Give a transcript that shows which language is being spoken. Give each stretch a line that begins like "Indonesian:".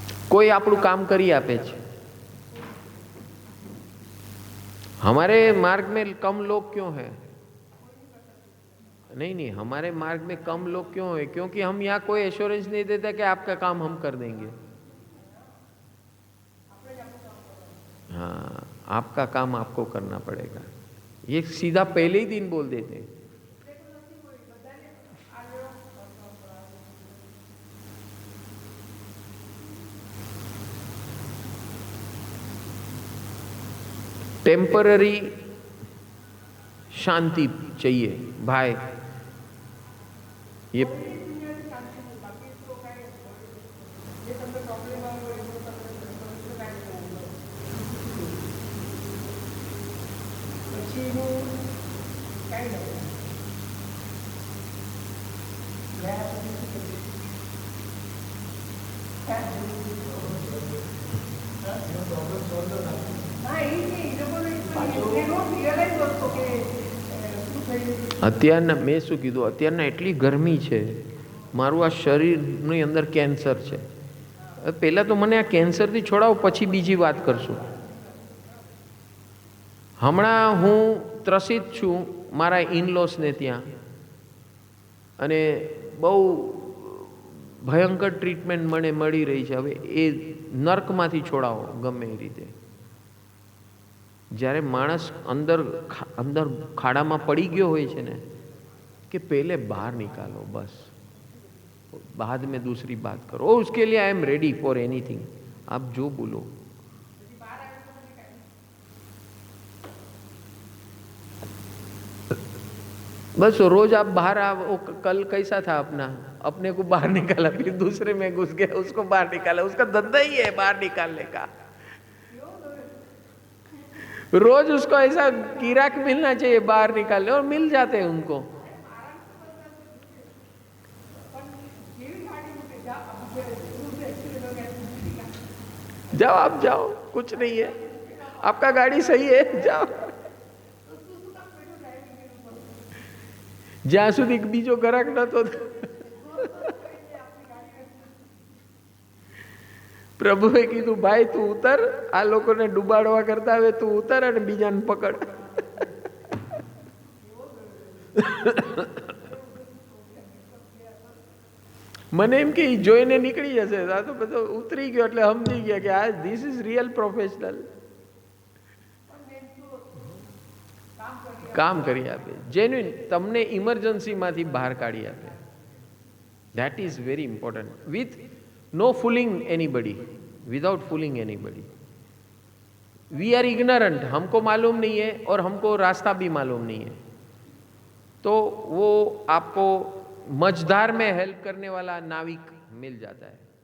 Gujarati: कोई આપણું કામ કરી આપે છે।
Hindi: हमारे मार्ग में कम लोग क्यों हैं? नहीं नहीं, हमारे मार्ग में कम लोग क्यों है? क्योंकि हम यहाँ कोई एश्योरेंस नहीं देता कि आपका काम हम कर देंगे। हाँ, आपका काम आपको करना पड़ेगा, ये सीधा पहले ही दिन बोल देते हैं। टेम्पररी शांति चाहिए भाई।
Gujarati: ये અત્યારના મેં શું કીધું, અત્યારના એટલી ગરમી છે, મારું આ શરીરની અંદર કેન્સર છે. પહેલાં તો મને આ કેન્સરથી છોડાવો, પછી બીજી વાત કરશું. હમણાં હું ત્રસિત છું મારા ઇનલોસને ત્યાં, અને બહુ ભયંકર ટ્રીટમેન્ટ મને મળી રહી છે. હવે એ નર્કમાંથી છોડાવો ગમે એ રીતે. જ્યારે માણસ અંદર અંદર ખાડામાં પડી ગયો હોય છે ને,
Hindi: कि पहले बाहर निकालो, बस बाद में दूसरी बात करो. उसके लिए
English: I am ready for anything.
Hindi: आप जो बोलो. बस रोज आप बाहर आओ. कल कैसा था अपना, अपने को बाहर निकाला, फिर दूसरे में घुस गया, उसको बाहर निकाला. उसका धंधा ही है बाहर निकालने का. रोज उसको ऐसा गिराक मिलना चाहिए बाहर निकालने, और मिल जाते हैं उनको. जाओ, आप जाओ, कुछ नहीं है, आपका गाड़ी सही है, जाओ.
Gujarati: જ્યાં સુધી બીજો ગ્રાહક નતો, પ્રભુએ કીધું ભાઈ તું ઉતર, આ લોકોને ડૂબાડવા કરતા હવે તું ઉતર અને બીજાને પકડ. મને એમ કે જોઈને નીકળી જશે, આ તો બધો ઉતરી ગયો એટલે સમજી ગયા કે આ
English: This is real professional.
Gujarati: કામ કરી આપે, જેન્યુઇન તમને ઇમરજન્સીમાંથી બહાર કાઢી આપે.
English: That is very important. With no fooling
Hindi: anybody,
English: Without fooling anybody. We are ignorant,
Hindi: हमको मालूम नहीं है और हमको रास्ता भी मालूम नहीं है. तो वो आपको मझधार में हेल्प करने वाला नाविक मिल जाता है.